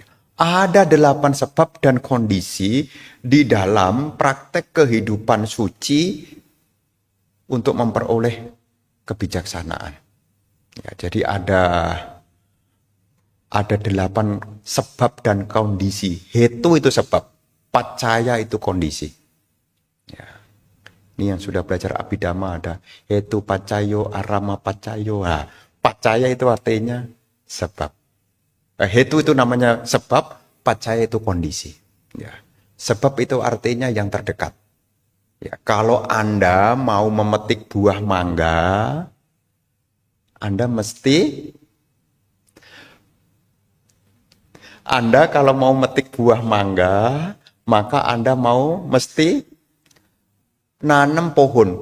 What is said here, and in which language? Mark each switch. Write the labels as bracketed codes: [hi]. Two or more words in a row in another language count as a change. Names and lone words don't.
[id] Ada 8 sebab dan kondisi di dalam praktek kehidupan suci untuk memperoleh kebijaksanaan. Ya, jadi ada 8 sebab dan kondisi. Hetu itu sebab, pacaya itu kondisi. Ya. Ini yang sudah belajar Abhidhamma ada [pi] hetu pacayo, arama pacayo. [id] Nah, pacaya itu artinya sebab. Hetu itu namanya sebab, pacaya itu kondisi. Ya. Sebab itu artinya yang terdekat. Ya, kalau Anda mau memetik buah mangga, Anda kalau mau metik buah mangga, maka Anda mesti nanam pohon.